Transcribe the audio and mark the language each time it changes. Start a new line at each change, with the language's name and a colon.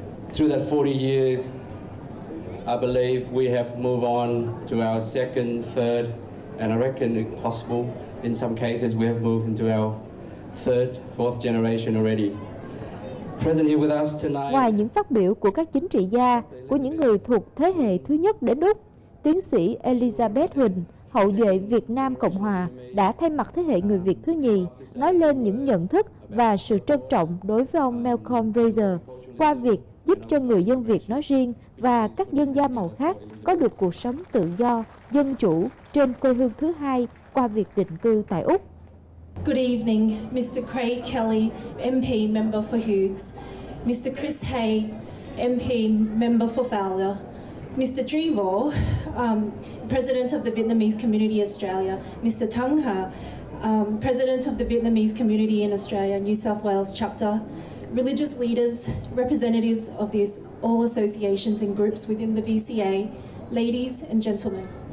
English: Through that 40 years, I believe we have moved on to our second, third, and I reckon it's possible in some cases we have moved into our third, fourth generation already. Present here with us tonight.
Vietnamese: Ngoài những phát biểu của các chính trị gia, của những người thuộc thế hệ thứ nhất đến Úc, tiến sĩ Elizabeth Huỳnh, hậu duệ Việt Nam Cộng Hòa, đã thay mặt thế hệ người Việt thứ nhì nói lên những nhận thức và sự trân trọng đối với ông Malcolm Fraser qua việc giúp cho người dân Việt nói riêng và các dân da màu khác có được cuộc sống tự do, dân chủ trên quê hương thứ hai qua việc định cư tại Úc.
English: Good evening, Mr. Craig Kelley, MP Member for Hughes, Mr. Chris Hayes, MP Member for Fowler, Mr. Trivo, President of the Vietnamese Community Australia, Mr. Tướngf, President of the Vietnamese Community in Australia, New South Wales chapter, religious leaders, representatives of these all associations and groups within the VCA, ladies and gentlemen.